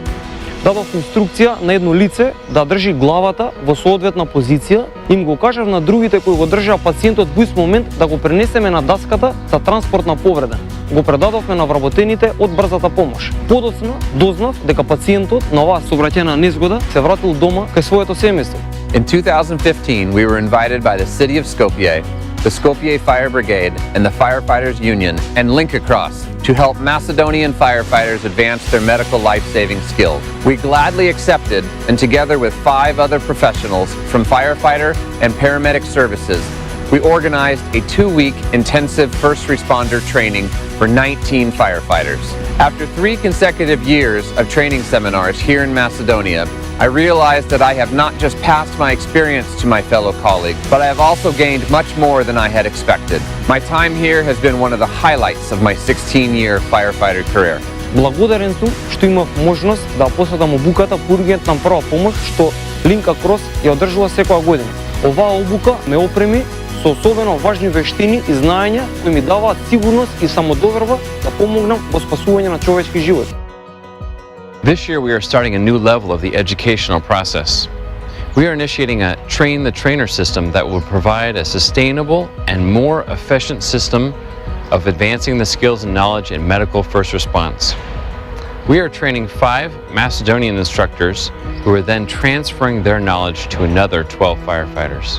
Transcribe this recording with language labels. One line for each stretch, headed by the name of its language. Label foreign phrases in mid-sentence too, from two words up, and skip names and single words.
Macedonian: Дадов инструкција на едно лице да држи главата во соодветна позиција, им го кажав на другите кои го држаа пациентот во ист момент да го пренесеме на даската за транспортна повреда. Го предадовме на вработените од брзата помош. Подоцна дознав дека пациентот на оваа сообраќајна незгода се вратил дома кај своето семејство.
English: In 2015, we were invited by the city of Skopje, the Skopje Fire Brigade, and the Firefighters Union, and Link Across to help Macedonian firefighters advance their medical life-saving skills. We gladly accepted, and together with 5 other professionals from firefighter and paramedic services, we organized a 2-week intensive first responder training for 19 firefighters. After 3 consecutive years of training seminars here in Macedonia, I realized that I have not just passed my experience to my fellow colleagues, but I have also gained much more than I had expected. My time here has been one of the highlights of my 16-year firefighter career.
Macedonian: Благодарен сум што имав можност да посетам обуката по ургентна прва помош што Link Across ја одржува секоја година. Оваа обука ме опреми со особено важни вештини и знаења кои ми даваат сигурност и самодоверба да помогнам во спасување на човечки животи.
English: This year we are starting a new level of the educational process. We are initiating a train the trainer system that will provide a sustainable and more efficient system of advancing the skills and knowledge in medical first response. We are training 5 Macedonian instructors who are then transferring their knowledge to another 12 firefighters.